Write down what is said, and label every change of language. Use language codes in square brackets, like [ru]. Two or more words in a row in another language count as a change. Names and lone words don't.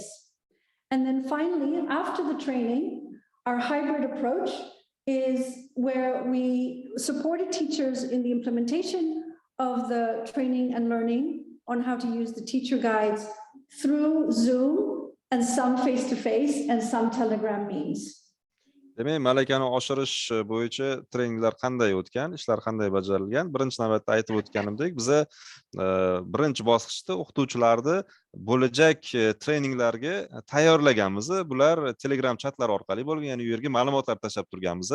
[en] And then finally, after the training, our hybrid approach is where we supported teachers in the implementation of the training and learning on how to use the teacher guides through Zoom and some face-to-face and some Telegram means. [uz] Demak, malakani oshirish bo'yicha treninglar qanday o'tgan, ishlar qanday bajarilgan? Birinchi navbatda aytib o'tganimdek, biz birinchi bosqichda o'qituvchilarni bo'lajak treninglarga tayyorlaganmiz. Bular Telegram chatlar orqali bo'lgan, ya'ni u yerga ma'lumotlar tashlab turganmiz.